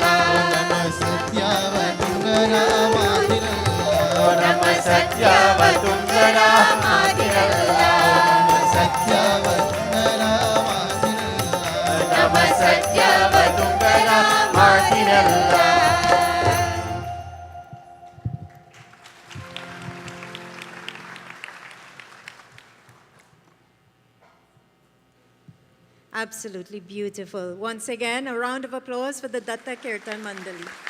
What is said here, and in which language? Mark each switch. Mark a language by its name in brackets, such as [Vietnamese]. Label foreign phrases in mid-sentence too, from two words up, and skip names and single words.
[Kannada] ನಮ್ಮ ಸತ್ಯವ ತುಂಗರ ಮಾತಿರಲ್ಲ ನಮ್ಮ ಸತ್ಯವ ತುಂಗರ ಮಾತಿರಲ್ಲ ಸತ್ಯವ ತುಂಗರ ಮಾತಿರಲ್ಲ ನಮ್ಮ ಸತ್ಯವ ತುಂಗರ ಮಾತಿರಲ್ಲ [English] Absolutely beautiful. Once again, a round of applause for the Datta Kirtan Mandali.